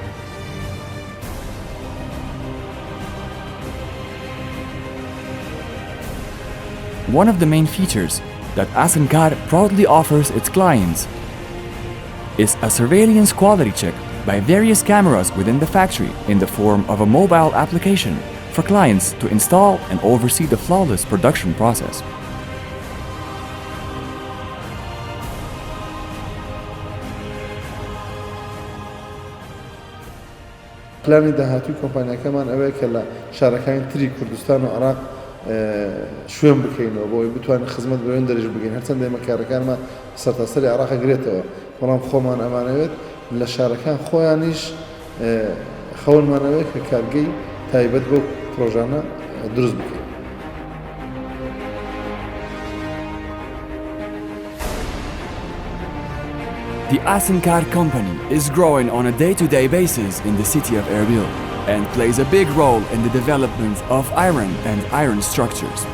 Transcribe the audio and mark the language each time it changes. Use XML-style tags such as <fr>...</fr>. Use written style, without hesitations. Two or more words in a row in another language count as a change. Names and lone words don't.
<en>One of the main features that Asnkar proudly offers its clients is a surveillance quality check by various cameras within the factory in the form of a mobile application for clients to install and oversee the flawless production process.</en> <ckb>پلانی داهاتوی کۆمپانیاکەمان ئەوەیە کە لە شارەکانی تری کوردستان و عێراق شوێن بکەینەوە بۆی بتوانین خزمەت بە وێن دەرەج بگەین هەرچەندە ئێمە کارەکانمان سەرتاسەری عێراق گرێتەوە بەڵام خۆمان ئەمانەوێت لە شارەکان خۆیانیش خەونمانەوەیە کە کارگەی تایبەت بۆ پرۆژانە دروست بکەین.</ckb> <en>The Asnkar Company is growing on a day-to-day basis in the city of Erbil and plays a big role in the development of iron and iron structures.</en>